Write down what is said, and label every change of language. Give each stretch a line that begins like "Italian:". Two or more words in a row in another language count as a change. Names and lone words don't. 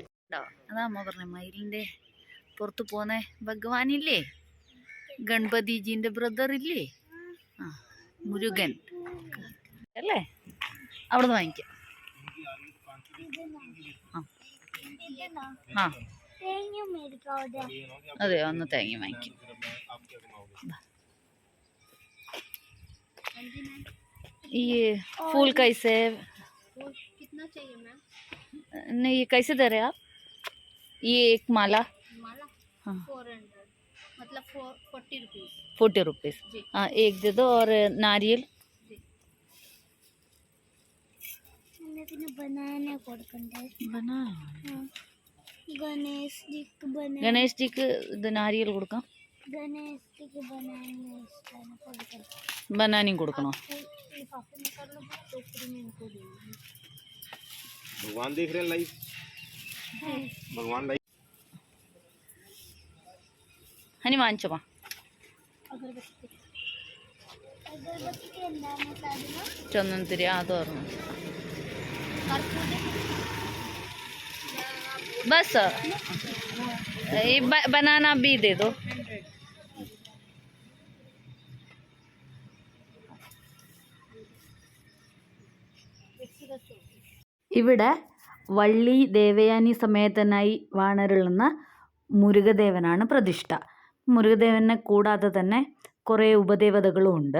Malayalam: അതാ അമ്മ പറഞ്ഞ മയിലിൻ്റെ പുറത്ത് പോകുന്ന ഭഗവാനില്ലേ, ഗണപതിജീൻ്റെ ബ്രദർ ഇല്ലേ, മുരുകൻ അല്ലേ, അവിടെ നിന്ന് വാങ്ങിക്കാം. ആ തേങ്ങ മേടിക്കാതെ അതെയോ, ഒന്ന് തേങ്ങ വാങ്ങിക്കും.
Hindi: ये फूल कैसे, कितना चाहिए मैम? नहीं ये कैसे दे रहे आप? ये एक माला माला हाँ 400 मतलब 40 रुपीज 40 रुपीज़. जी हाँ एक दे दो. और नारियल
Malayalam: പിന്നെ ബനാന കൊടുക്കണ്ടേ?
Hindi: बना.
Malayalam: ഗണേഷ് ജിക്ക് ബനാന
Hindi: गणेश जी को
Malayalam: ഇത് നാരിയൽ കൊടുക്കാം. ഗണേഷ് ജിക്ക് ബനാന ഇഷ്ടമാണ് കൊടുക്കണം. बनानी കൊടുക്കണോ? ഈ പപ്പനക്കാരുടെ ടോക്കറി
Hindi: इनको देंगे. भगवान देख रहे हैं लाइव. भगवान लाइव.
Malayalam: ഹനി വാങ്ങിച്ചോ. അഗർബത്തി അഗർബത്തിക്ക് എന്താണ് സാധനം? ചന്ദനത്തിരി അത് ഓർമ്മ.
Hindi: बस ये बनाना भी दे दो.
Malayalam: ഇവിടെ വള്ളി ദേവയാനി സമേതനായി വാണരുളുന്ന മുരുകദേവനാണ് പ്രതിഷ്ഠ. മുരുകദേവനെ കൂടാതെ തന്നെ കുറേ ഉപദേവതകളും ഉണ്ട്.